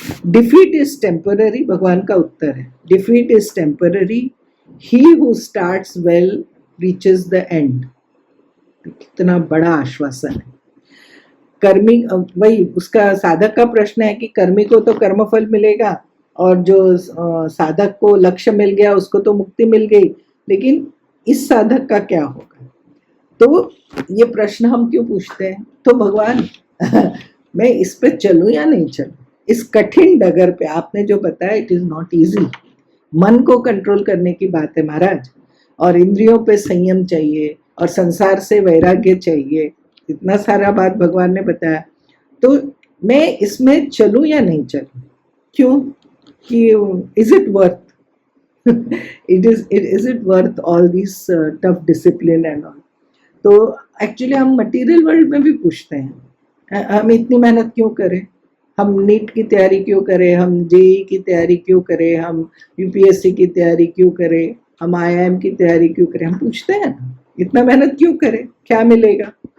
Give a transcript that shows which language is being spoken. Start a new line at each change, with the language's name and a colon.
English: Defeat is temporary,
Hindi: भगवान का उत्तर है,
English: defeat is temporary, he who starts well reaches the end।
Hindi: कितना बड़ा आश्वासन है। कर्मी, वही उसका साधक का प्रश्न है कि कर्मी को तो कर्मफल मिलेगा, और जो साधक को लक्ष्य मिल गया उसको तो मुक्ति मिल गई, लेकिन इस साधक का क्या होगा? तो ये प्रश्न हम क्यों पूछते हैं? तो भगवान मैं इस पे चलूं या नहीं चलूं, इस कठिन डगर पे? आपने जो बताया
English: It is not easy.
Hindi: मन को कंट्रोल करने की बात है महाराज, और इंद्रियों पे संयम चाहिए, और संसार से वैराग्य चाहिए, इतना सारा बात भगवान ने बताया। तो मैं इसमें चलूं या नहीं चलूं? क्यों?
English: कि is it worth is it worth all these tough discipline and all?
Hindi: तो एक्चुअली हम मटेरियल वर्ल्ड में भी पूछते हैं, हम इतनी मेहनत क्यों करें, हम नीट की तैयारी क्यों करें, हम जेई की तैयारी क्यों करें, हम यूपीएससी की तैयारी क्यों करें, हम आईआईएम की तैयारी क्यों करें? हम पूछते हैं ना, इतना मेहनत क्यों करें, क्या मिलेगा?